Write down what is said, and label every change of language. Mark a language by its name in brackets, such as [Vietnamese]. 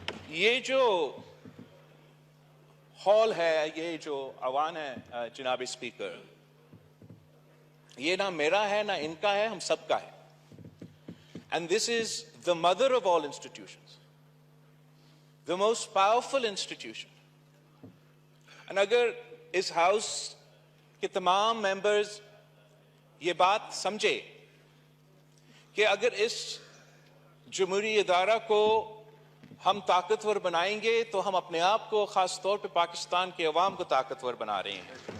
[Urdu] یہ جو ہال ہے، یہ جو عوام ہے جناب اسپیکر، یہ نہ میرا ہے نہ ان کا ہے، ہم سب کا ہے. [English] And this is the mother of all institutions, the most powerful institution. [Urdu] And اگر اس ہاؤس کے تمام ممبرز یہ بات سمجھے کہ اگر اس جمہوری ادارہ کو ہم طاقتور بنائیں گے تو ہم اپنے آپ کو، خاص طور پہ پاکستان کے عوام کو طاقتور بنا رہے ہیں.